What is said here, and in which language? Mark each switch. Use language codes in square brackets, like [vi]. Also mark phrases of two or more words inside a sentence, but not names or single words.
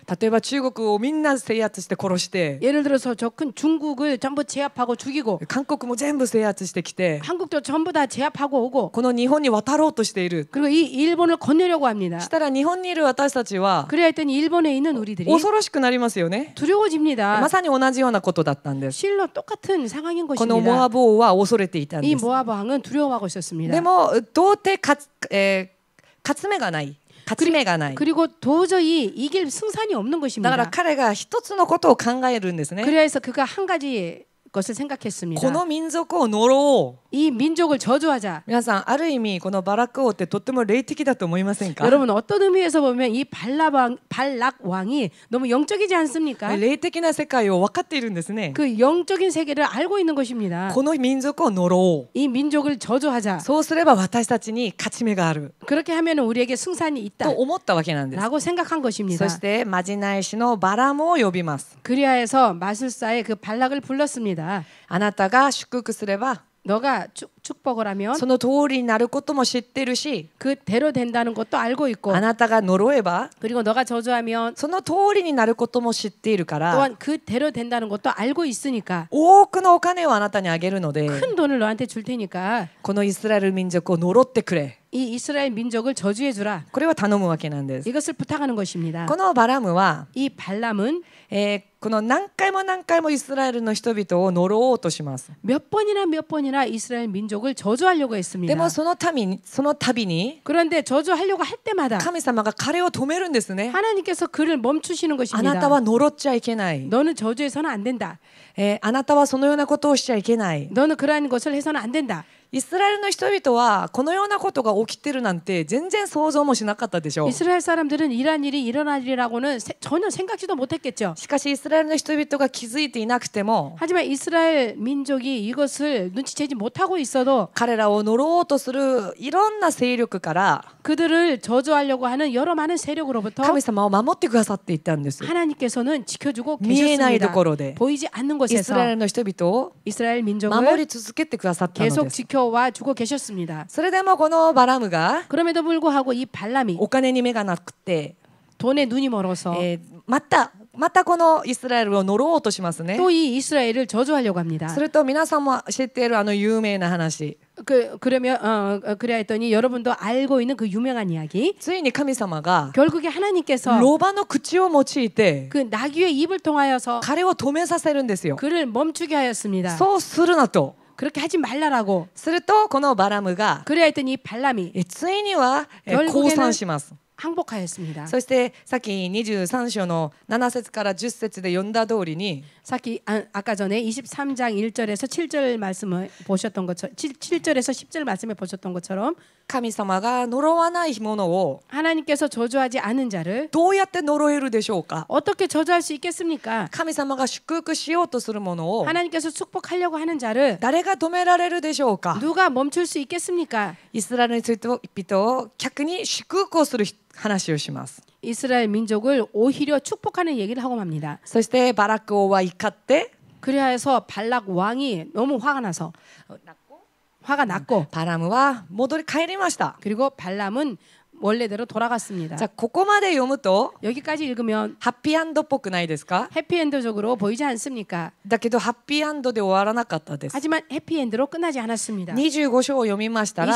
[ja] 例えば中国をみんな制圧して殺して [ko] 예를 들어서 저 큰 중국을 전부 제압하고 죽이고 [ja] 韓国も全部制圧してきて [ko] 한국도 전부 다 제압하고 오고 [ja] この日本に渡ろうとしている。 [ko] 그리고 이 일본을 건너려고 합니다. [ja] したら日本にいる私たちは [ko] 그래야 했더니 일본에 있는 우리들이 [ja] 恐ろしくなりますよね。 [ko] 두려워집니다. [ja] まさに同じようなことだったんです。 [ko] 실로 똑같은 상황인 [ja] このモ [ko] 것입니다. [ja] アブ王は恐れていたん [ko] 이 [ja] です。 [ko] 모압 왕은 두려워하고 있었습니다. [ja] でも到底勝つ目がない。勝ち目がない。 [ko] 그리고 도저히 이길 승산이 없는 [ja] だから [ko] 것입니다. [ja] 彼が一つのことを考えるんですね。 [ko] 그래서 그가 한 가지 것을 생각했습니다. [ja] この民族を呪おう。 [ko] 이 민족을 저주하자. [ja] 皆さんある意味このバラク王ってとっても霊的だと思いませんか？ [ko] 여러분 어떤 의미에서 보면 이 발락 왕이 너무 영적이지 않습니까? [ja] 霊的な世界を分かっているんですね。 [ko] 그 영적인 세계를 알고 있는 것입니다. [ja] この民族を呪おう。 [ko] 이 민족을 저주하자. [ja] そうすれば私たちに勝ち目がある [ko] 그렇게 하면 우리에게 승산이 있다. [ja] と思ったわけなんです。 [ko] 라고 생각한 것입니다. [ja] そしてまじない師のバラムを呼びます。 [ko] 그리하여서 마술사의 그 발락을 불렀습니다. [ja] あなたが祝福すれば [ko] 너가 축복을 하면 [ja] その通りになることも知ってるし、 [ko] 그대로 된다는 것도 알고 있고 [ja] あなたが呪えば [ko] 그리고 너가 저주하면 [ja] その通りになることも知っているから、 [ko] 또한 그대로 된다는 것도 알고 있으니까 [ja] 多くのお金をあなたにあげるので、 [ko] 큰 돈을 너한테 줄 테니까 [ja] このイスラエル民族を呪ってくれ。 [ko] 이 이스라엘 민족을 저주해 주라. [ja] これは頼むわけなんです。 [ko] 이것을 부탁하는 것입니다. [ja] このバラムは、 [ko] 이 발람은 [ja] この何回もイスラエルの人々を呪おうとします。 [ko] 몇 번이나 이스라엘 민족을 저주하려고 [ja] で [ko] 했습니다. [ja] もその度に [ko] 그런데 저주하려고 할 때마다 [ja] 神様が彼を止めるんですね。 [ko] 하나님께서 그를 멈추시는 [ja] あな [ko] 것입니다. [ja] たは呪っちゃいけない。 [ko] 너는 저주해서는 안 된다. [ja] あなたはそのようなことをしちゃいけない。 [ko] 너는 그러한 것을 해서는 안 된다. [ja] イスラエルの人々はこのようなことが起きてるなんて全然想像もしなかったでしょう。 [ko] 이스라엘 사람들은 이러한 일이 일어나리라고는 전혀 생각지도 못했겠죠. [ja] しかしイスラエルの人々が気づいていなくても [ko] 하지만 이스라엘 민족이 이것을 눈치채지 못하고 있어도 [ja] 彼らを呪おうとするいろんな勢力から [ko] 그들을 저주하려고 하는 여러 많은 세력으로부터 [ja] 神様を守ってくださっていったんです。 [ko] 하나님께서는 지켜주고 [ja] 見えないと [ko] 계셨습니다. [ja] ころで [ko] 보이지 않는 [ja] イスラエ [ko] 곳에서 [ja] ルの人々を [ko] 이스라엘 [ja] 守 [ko] 민족을 [ja] り続けてくださったの [ko] 계속 [ja] です。 [ko] 지켜와 주고 계셨습니다. [ja] それでもこのバラムが [ko] 그럼에도 불구하고 이 발람이 [ja] お金に目がなくて、 [ko] 돈에 눈이 멀어서 [ja] またこのイスラエルを呪おうとしますね。 [ko] 또 이 이스라엘을 저주하려고 합니다. [ja] すると皆さんも知っているあの有名な話、 [ko] 그러면 그래야 했더니 여러분도 알고 있는 그 유명한 이야기. [ja] ついに神様が [ko] 결국에 하나님께서 [ja] ロバの口を用いて [ko] 그 나귀의 입을 통하여서 [ja] 彼を止めさせるんですよ。 [ko] 그를 멈추게 하였습니다. [ja] そうするなと。 [ko] 그렇게 하지 말라라고. [ja] するとこのバラムが [ko] 그래야 했더니 이 발람이 [ja] ついには降 [ko] 결국에는 [ja] 参します。 [ko] 항복하였습니다. [ja] そしてさっき23章の7節から10節で読んだ通りに [ko] 아까 전에 23장 1절에서 7절 말씀을 보셨던 것처럼 7절에서 10절 말씀을 보셨던 것처럼 [ja] 神様が呪わないものを [ko] 하나님께서 저주하지 않은 자를 [ja] どうやって呪えるでしょうか。 [ko] 어떻게 저주할 수 있겠습니까? [ja] 神様が祝福しようとするものを [ko] 하나님께서 축복하려고 하는 자를 [ja] 誰が止められるでしょうか。 [ko] 누가 멈출 수 있겠습니까? [ja] イスラエルの人々を逆に祝福をする話をします。 [ko] 이스라엘 민족을 오히려 축복하는 얘기를 하고 맙니다. [ja] そしてバラク王は怒って [ko] 그래서 발락 왕이 너무 화가 나서 화가 났고 [ja] バラムは帰りました。 [ko] 그리고 발람은 원래대로 돌아갔습니다. [ja] じゃあここまで読むと [ko] 여기까지 읽으면 [ja] ハッピーエンドっぽくないですか？ [ko] 해피엔드적으로 보이지 않습니까? [ja] だけどハッピーエンドで終わらなかったです。 [ko] 하지만 해피엔드로 끝나지 않았습니다. [ja] 25 章を読みましたら